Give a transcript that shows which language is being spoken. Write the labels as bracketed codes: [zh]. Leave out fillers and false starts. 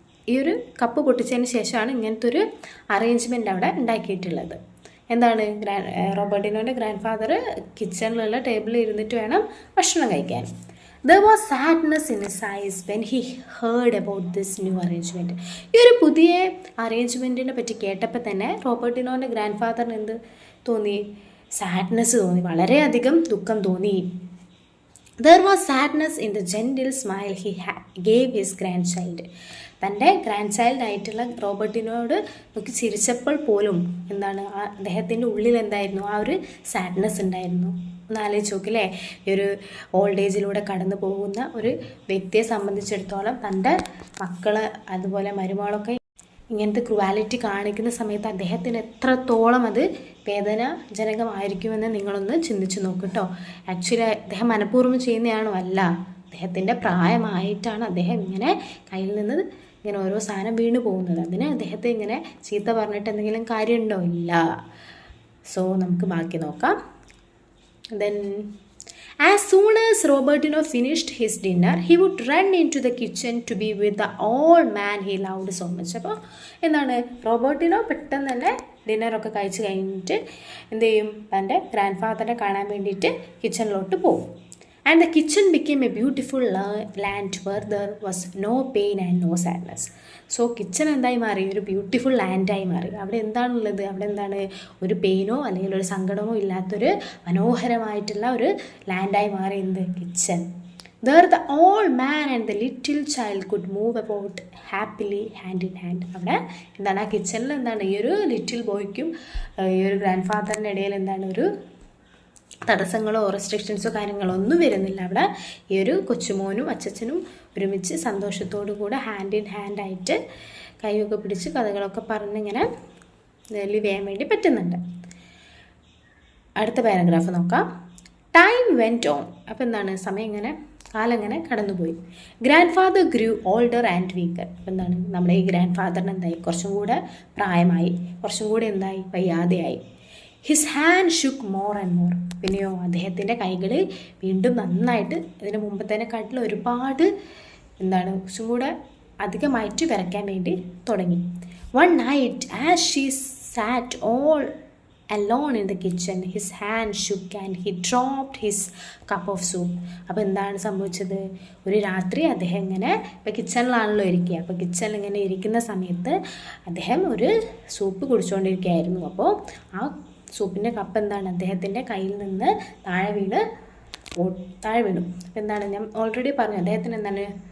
[ml] ഈ ഒരു കപ്പ് പൊട്ടിച്ചതിന് ശേഷമാണ് ഇങ്ങനത്തെ ഒരു അറേഞ്ച്മെൻ്റ് അവിടെ ഉണ്ടാക്കിയിട്ടുള്ളത്. എന്താണ്? റോബർട്ടിനോൻ്റെ ഗ്രാൻഡ് ഫാദർ കിച്ചണിലുള്ള ടേബിളിൽ ഇരുന്നിട്ട് വേണം ഭക്ഷണം കഴിക്കാൻ. [en] There was sadness in his eyes when he heard about this new arrangement. [ml] ഈ ഒരു പുതിയ അറേഞ്ച്മെൻറ്റിനെ പറ്റി കേട്ടപ്പോൾ തന്നെ റോബർട്ടിനോൻ്റെ ഗ്രാൻഡ് ഫാദറിന് എന്ത് തോന്നി? സാഡ്നെസ് തോന്നി, വളരെയധികം ദുഃഖം തോന്നി. [en] There was sadness in the gentle smile he gave his grandchild. [ml] തൻ്റെ ഗ്രാൻഡ് ചൈൽഡ് ആയിട്ടുള്ള റോബർട്ടിനോട് നോക്കി ചിരിച്ചപ്പോൾ പോലും എന്താണ് അദ്ദേഹത്തിൻ്റെ ഉള്ളിൽ എന്തായിരുന്നു? ആ ഒരു സാഡ്നെസ് ഉണ്ടായിരുന്നു. ഒന്ന് ആലോചിച്ച് നോക്കില്ലേ, ഈ ഒരു ഓൾഡ് ഏജിലൂടെ കടന്നു പോകുന്ന ഒരു വ്യക്തിയെ സംബന്ധിച്ചിടത്തോളം തൻ്റെ മക്കൾ അതുപോലെ മരുമകളൊക്കെ ഇങ്ങനത്തെ ക്രുവാലിറ്റി കാണിക്കുന്ന സമയത്ത് അദ്ദേഹത്തിന് എത്രത്തോളം അത് വേദനാജനകമായിരിക്കുമെന്ന് നിങ്ങളൊന്ന് ചിന്തിച്ച് നോക്ക് കേട്ടോ. ആക്ച്വലി അദ്ദേഹം മനഃപൂർവ്വം ചെയ്യുന്നതാണോ? അല്ല, അദ്ദേഹത്തിൻ്റെ പ്രായമായിട്ടാണ് അദ്ദേഹം ഇങ്ങനെ കയ്യിൽ നിന്ന് ഇങ്ങനെ ഓരോ സാധനം വീണ് പോകുന്നത്. അതിന് അദ്ദേഹത്തെ ഇങ്ങനെ ചീത്ത പറഞ്ഞിട്ട് എന്തെങ്കിലും കാര്യമുണ്ടോ? ഇല്ല. സോ നമുക്ക് ബാക്കി നോക്കാം. [en] Then as soon as Robertino finished his dinner, he would run into the kitchen to be with the old man he loved so much. [ml] അപ്പോൾ എന്താണ്? റോബർട്ടിനോ പെട്ടെന്ന് തന്നെ ഡിന്നറൊക്കെ കഴിച്ച് കഴിഞ്ഞിട്ട് എന്ത് ചെയ്യും? തൻ്റെ ഗ്രാൻഡ് ഫാദറിനെ കാണാൻ വേണ്ടിയിട്ട് കിച്ചണിലോട്ട് പോകും. [en] And the kitchen became a beautiful land where there was no pain and no sadness. [ml] So kitchen എന്തായി മാറി? ഒരു ബ്യൂട്ടിഫുൾ ലാൻഡായി മാറി. അവിടെ എന്താണുള്ളത്? അവിടെ എന്താണ്? ഒരു പെയിനോ അല്ലെങ്കിൽ ഒരു സങ്കടമോ ഇല്ലാത്തൊരു മനോഹരമായിട്ടുള്ള ഒരു ലാൻഡായി മാറി. എന്ത്? Kitchen. [en] There the old man and the little child could move about happily hand in hand. [ml] അവിടെ എന്താണ്? ആ കിച്ചണിൽ എന്താണ്? ഈ ഒരു ലിറ്റിൽ ബോയ്ക്കും ഈ ഒരു ഗ്രാൻഡ് ഫാദറിൻ്റെ ഇടയിൽ എന്താണ്? ഒരു തടസ്സങ്ങളോ റെസ്ട്രിക്ഷൻസോ കാര്യങ്ങളോ ഒന്നും വരുന്നില്ല. അവിടെ ഈ ഒരു കൊച്ചുമോനും അച്ചച്ചനും ഒരുമിച്ച് സന്തോഷത്തോടു കൂടെ ഹാൻഡ് ഇൻ ഹാൻഡ് ആയിട്ട് കൈയൊക്കെ പിടിച്ച് കഥകളൊക്കെ പറഞ്ഞിങ്ങനെ ലിവ് ചെയ്യാൻ വേണ്ടി പറ്റുന്നുണ്ട്. അടുത്ത പാരഗ്രാഫ് നോക്കാം. [en] Time went on. [ml] അപ്പോൾ എന്താണ്? സമയം ഇങ്ങനെ കാലം ഇങ്ങനെ കടന്നുപോയി. [en] Grandfather grew older and weaker. [ml] അപ്പോൾ എന്താണ്? നമ്മുടെ ഈ ഗ്രാൻഡ് ഫാദറിന് എന്തായി? കുറച്ചും കൂടെ പ്രായമായി, കുറച്ചും കൂടെ എന്തായി? വയ്യാതെയായി. [en] His hand shook more and more. [ml] പിന്നെയോ അദ്ദേഹത്തിൻ്റെ കൈകൾ വീണ്ടും നന്നായിട്ട് ഇതിന് മുമ്പത്തേനെക്കാട്ടിൽ ഒരുപാട് എന്താണ്? കുറച്ചും കൂടെ അധികമായിട്ട് വിറയ്ക്കാൻ വേണ്ടി തുടങ്ങി. [en] One night as she sat all alone in the kitchen, his hand shook and he dropped his cup of soup. [ml] അപ്പോൾ എന്താണ് സംഭവിച്ചത്? ഒരു രാത്രി അദ്ദേഹം ഇങ്ങനെ ഇപ്പോൾ കിച്ചണിലാണല്ലോ ഇരിക്കുക. അപ്പോൾ കിച്ചണിൽ ഇങ്ങനെ ഇരിക്കുന്ന സമയത്ത് അദ്ദേഹം ഒരു സൂപ്പ് കുടിച്ചുകൊണ്ടിരിക്കുകയായിരുന്നു. അപ്പോൾ ആ സൂപ്പിൻ്റെ കപ്പ് എന്താണ്? അദ്ദേഹത്തിൻ്റെ കയ്യിൽ നിന്ന് താഴെ വീണു. അപ്പോൾ എന്താണ്? ഞാൻ ഓൾറെഡി പറഞ്ഞു, അദ്ദേഹത്തിന് എന്താണ്?